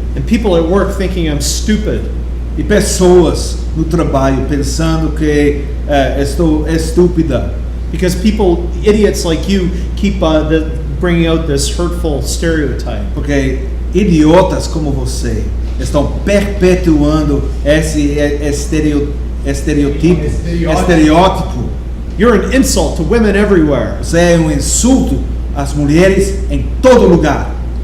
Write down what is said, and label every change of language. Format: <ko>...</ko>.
<en>And people at work thinking I'm stupid.</en> <pt>E pessoas no trabalho pensando que estou estúpida.</pt> <en>Because idiots like you, keep bringing out this hurtful stereotype.</en> <pt>Porque idiotas como você estão perpetuando esse estereótipo.</pt> <en>You're an insult to women everywhere.</en> <pt>Você é um insulto às mulheres em todo lugar.</pt>